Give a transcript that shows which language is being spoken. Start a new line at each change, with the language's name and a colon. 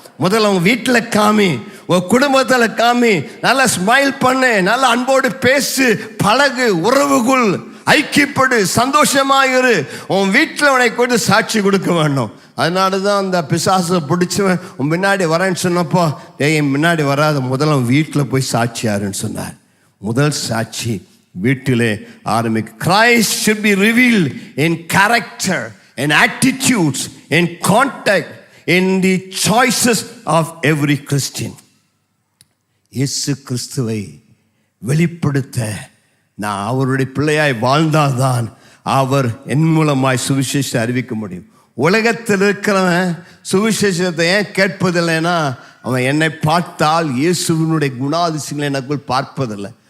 Tamil: முதல்ல உங்க வீட்டில் காமி, உன் குடும்பத்தில் காமி, நல்லா ஸ்மைல் பண்ணு, நல்லா அன்போடு பேசு, பழகு, உறவுக்குள் ஐக்கியப்படு, சந்தோஷமாயிரு. உன் வீட்டில் உனக்கு கொண்டு சாட்சி கொடுக்க வேண்டும். அதனால தான் அந்த பிசாசை பிடிச்சவன் உன் முன்னாடி வரேன்னு சொன்னப்போ, என் முன்னாடி வராத, முதல்ல வீட்டில் போய் சாட்சியாருன்னு சொன்னார். முதல் சாட்சி வீட்டிலே ஆரம்பிக்கும்.
English: Christ should be revealed in character, in attitudes, in contact, in the choices of every Christian.
Tamil: இயேசு கிறிஸ்துவை வெளிப்படுத்த நான் அவருடைய பிள்ளையாய் வாழ்ந்தால்தான் அவர் என் மூலமாய் சுவிசேஷத்தை அறிவிக்க முடியும். உலகத்தில் இருக்கிறவன் சுவிசேஷத்தை ஏன் கேட்பதில்லைன்னா, அவன் என்னை பார்த்தால் இயேசுவினுடைய குணாதிசயங்களை எனக்குள் பார்ப்பதில்லை.